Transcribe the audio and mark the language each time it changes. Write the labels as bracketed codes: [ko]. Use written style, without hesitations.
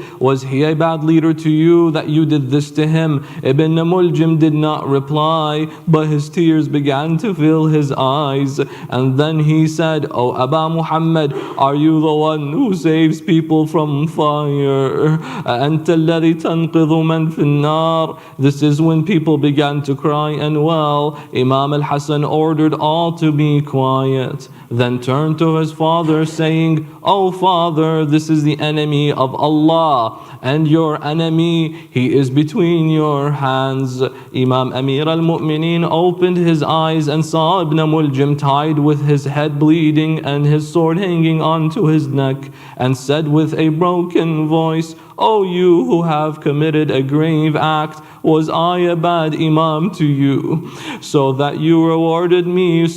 [en] Was he a bad leader to you that you did this to him?" Ibn Muljam did not reply, but his tears began to fill his eyes. And then he said, "O Aba Muhammad, are you the one who saves people from fire? [ar] أنت الذي تنقذ من في النار?" [en] This is when people began to cry and wail. Imam al-Hassan ordered all to be quiet, then turned to his father saying, "O father, this is the enemy of Allah and your enemy. He is between your hands." Imam Amir al-Mu'mineen opened his eyes and saw Ibn Muljam tied with his head bleeding and his sword hanging onto his neck, and said with a broken voice, "O you who have committed a grave act, was I a bad Imam to you, so that you rewarded me?